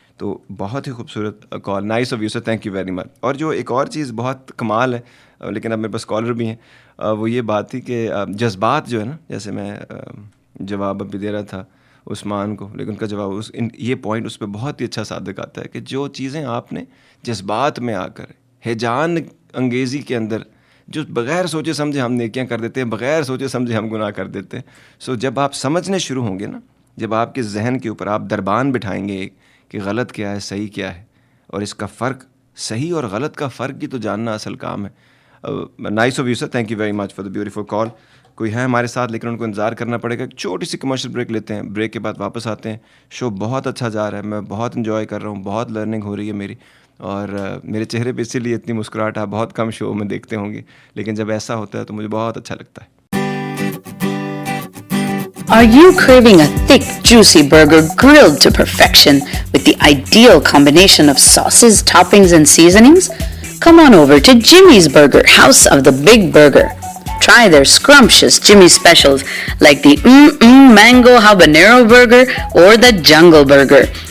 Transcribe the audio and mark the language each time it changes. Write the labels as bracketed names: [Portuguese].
[Urdu] تو بہت ہی خوبصورت کال، [English] Nice of you sir, thank you very much. [Urdu] اور جو ایک اور چیز بہت کمال ہے، لیکن اب میرے پاس کالر بھی ہیں، وہ یہ بات تھی کہ جذبات جو ہے نا، جیسے میں جواب ابھی دے رہا تھا عثمان کو، لیکن ان کا جواب یہ پوائنٹ اس پہ بہت ہی اچھا صادق آتا ہے کہ جو چیزیں آپ نے جذبات میں آ کر ہیجان انگیزی کے اندر جو بغیر سوچے سمجھے ہم نیکیاں کر دیتے ہیں، بغیر سوچے سمجھے ہم گناہ کر دیتے ہیں. سو جب آپ سمجھنے شروع ہوں گے نا، جب آپ کے ذہن کے اوپر آپ دربان بٹھائیں گے کہ غلط کیا ہے، صحیح کیا ہے، اور اس کا فرق، صحیح اور غلط کا فرق بھی تو جاننا اصل کام ہے. [English] Nice of you sir, thank you very much for the beautiful call. [Urdu] کوئی ہے ہمارے ساتھ لیکن ان کو انتظار کرنا پڑے گا. ایک چھوٹی سی کمرشل بریک لیتے ہیں، بریک کے بعد واپس آتے ہیں. شو بہت اچھا جا رہا ہے، میں بہت انجوائے کر رہا ہوں، بہت لرننگ ہو رہی ہے میری، اور میرے چہرے پہ اسی لیے اتنی مسکراہٹ آپ بہت کم شو میں دیکھتے ہوں گے، لیکن جب ایسا ہوتا ہے تو مجھے بہت اچھا لگتا ہے. [English] Are you craving a thick, juicy burger grilled to perfection with the ideal combination of sauces, toppings, and seasonings? Come on over to Jimmy's Burger, House of the Big Burger. Try their scrumptious Jimmy specials like the Mango Habanero Burger or the Jungle Burger.